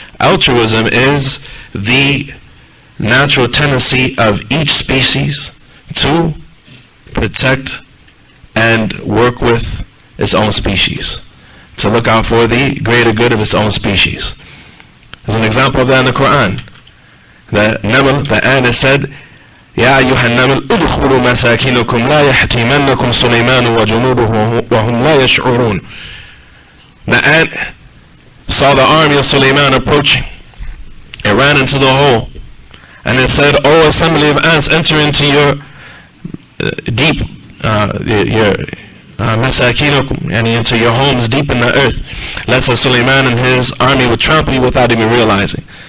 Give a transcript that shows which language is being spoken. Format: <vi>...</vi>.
<en>Altruism is the natural tendency of each species to protect and work with its own species, to look out for the greater good of its own species. There's an example of that in the Quran. The ant is said,</en> <ar>يا أيها النمل ادخلوا مساكنكم لا يحتمنكم سليمان وجنوده وهم لا يشعرون.</ar> <en>The ant saw the army of Sulaiman approaching. It ran into the hole, and it said, "O assembly of ants, enter into your deep, your masakinakum, and into your homes deep in the earth, lest Sulaiman and his army would trample you without even realizing."</en>